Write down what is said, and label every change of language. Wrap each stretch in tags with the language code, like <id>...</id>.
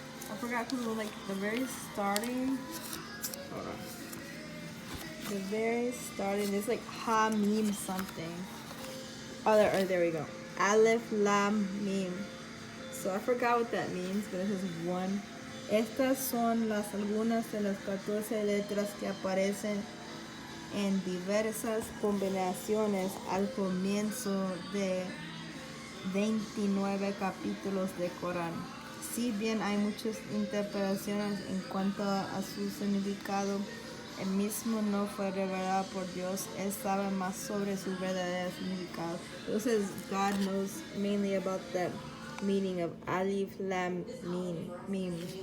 <en>I forgot because like the very starting. Hold on. The very starting is like ha mim something. Oh, there we go. Aleph lam mim. So I forgot what that means, but it says one.</en> <es>Estas son las algunas de las 14 letras que aparecen en diversas combinaciones al comienzo de 29 capítulos de Corán. Si bien hay muchas interpretaciones en cuanto a su significado, el mismo no fue revelado por Dios. Él sabe más sobre su verdadero significado.</es> <en>It says God knows mainly about the meaning of Alif Lam Mim.</en>